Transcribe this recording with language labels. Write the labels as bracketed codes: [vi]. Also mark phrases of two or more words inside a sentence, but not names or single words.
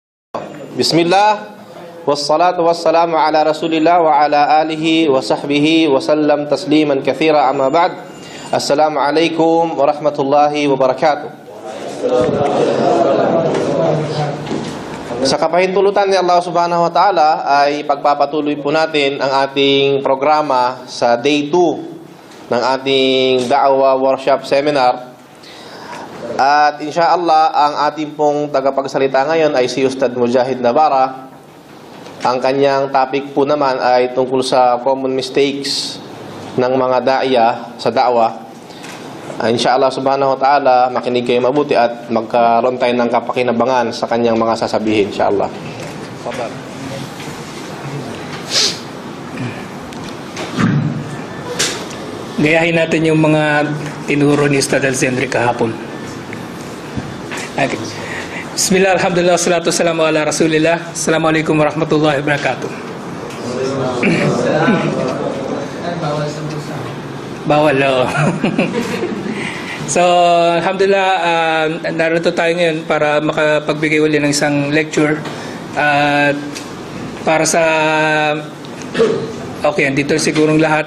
[ar] بسم الله والصلاة والسلام على رسول الله وعلى آله وصحبه وسلم تسليما كثيرا أما بعد. السلام عليكم ورحمة الله وبركاته. [tl] Sa kapahintulutan ni Allah [ar] سبحانه وتعالى [tl] ay pagpapatuloy po natin ang ating programa sa day 2 ng ating Da'wa Workshop Seminar. At insyaallah, ang ating pong tagapagsalita ngayon ay si Ustad Mujahid Nabara. Ang kanyang topic po naman ay tungkol sa [en] common mistakes [tl] ng mga da'ya sa da'wa. [ar] إن شاء الله سبحانه وتعالى, [tl] makinig kayo mabuti at magkaroon tayo ng kapakinabangan sa kanyang mga sasabihin, insyaallah. Gayahin natin yung mga tinuro ni Ustad Alzendri kahapon. Okay. [ar] بسم الله الحمد لله الصلاة والسلام على رسول الله. السلام عليكم ورحمة الله وبركاته. [tl] Bawal, oh. So, alhamdulillah, narito tayo ngayon para makapagbigay uli ng isang lecture. Para sa... Okay, andito sigurong lahat.